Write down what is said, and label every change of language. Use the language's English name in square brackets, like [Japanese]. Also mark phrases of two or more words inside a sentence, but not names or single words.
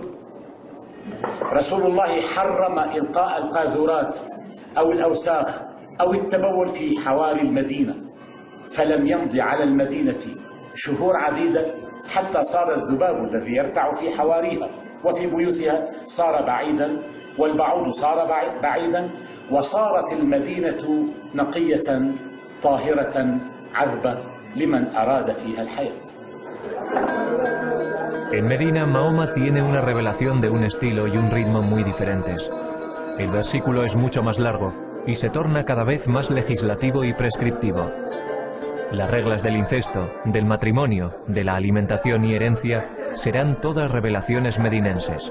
[Arabic] رسول الله حرم إلقاء القاذورات أو الأوساخ أو التبول في حواري المدينة، فلم يمض على المدينة شهور عديدة حتى صار الذباب الذي يرتع في حواريها وفي بيوتها صار بعيدا، والبعوض صار بعيدا، وصارت المدينة نقية طاهرة عذبة لمن أراد فيها الحياة. [Spanish] En Medina, Mahoma tiene una revelación de un estilo y un ritmo muy diferentes. El versículo es mucho más largo y se torna cada vez más legislativo y prescriptivo. Las reglas del incesto, del matrimonio, de la alimentación y herencia serán todas revelaciones medinenses.